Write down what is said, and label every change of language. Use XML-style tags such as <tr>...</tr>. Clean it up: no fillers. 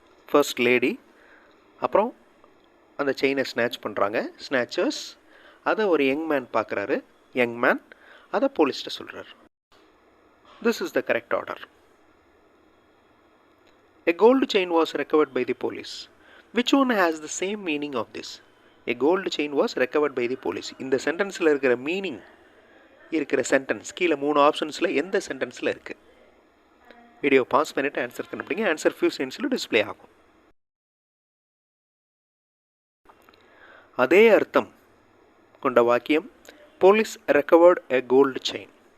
<ta>First lady, அப்புறம் அந்த செயினை ஸ்நாச் பண்ணுறாங்க ஸ்நாச்சர்ஸ், அதை ஒரு யங் மேன் பார்க்குறாரு, யங் மேன் அதை போலீஸ்கிட்ட சொல்கிறார்.</ta> <en>This is the correct order. A gold chain was recovered by the police. Which one has the same meaning of this? A gold chain was recovered by the police.</en> <ta>இந்த சென்டென்ஸில் இருக்கிற meaning இருக்கிற sentence கீழே 3 ஆப்ஷன்ஸில் எந்த சென்டென்ஸில் இருக்குது? Video pass பண்ணிவிட்டு answer கண்டுபிடிங்க, answer few செகண்ட்ஸில் display ஆகும். அதே அர்த்தம் கொண்ட வாக்கியம்,</ta> <en>Police recovered a gold chain.</en>